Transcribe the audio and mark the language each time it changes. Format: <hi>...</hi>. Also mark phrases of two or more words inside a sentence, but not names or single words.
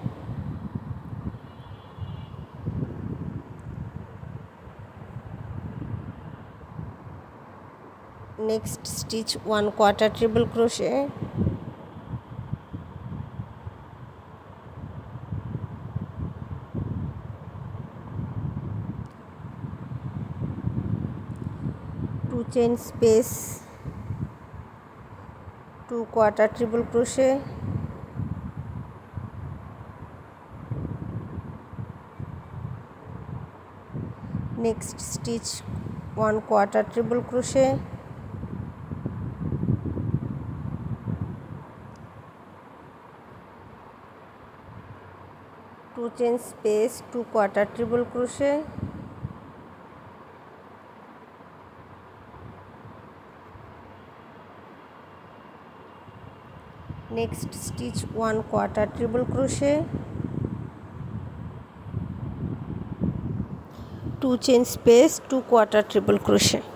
<en>next stitch 1 quarter triple crochet, 2 chain space 2 quarter triple crochet, next stitch 1 quarter triple crochet, two chain space 2 quarter triple crochet, next stitch 1 quarter triple crochet, 2 chain space 2 quarter triple crochet.</en>